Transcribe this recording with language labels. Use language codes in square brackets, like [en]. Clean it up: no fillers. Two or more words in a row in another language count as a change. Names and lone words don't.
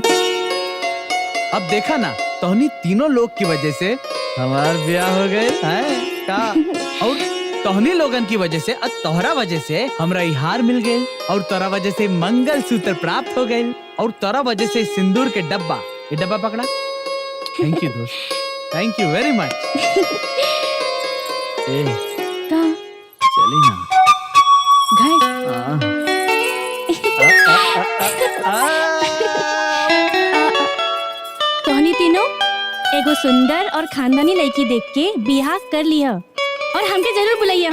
[bho] अब देखा ना तोहनी तीनों लोग की वजह से हमार ब्याह हो गए हैं का। और तोहनी लोगन की वजह से और तोहरा वजह से हमरा ई हार मिल गए और तोरा वजह से मंगल सूत्र प्राप्त हो गए और तोरा वजह से सिंदूर के डब्बा, ये डब्बा पकड़ा। [en] Thank you दोस्त, thank you very much. [bho] चली ना घर। तोहनी तीनों एगो सुंदर और खानदानी लड़की देख के बियाह कर लिया और हमके जरूर बुलाइया।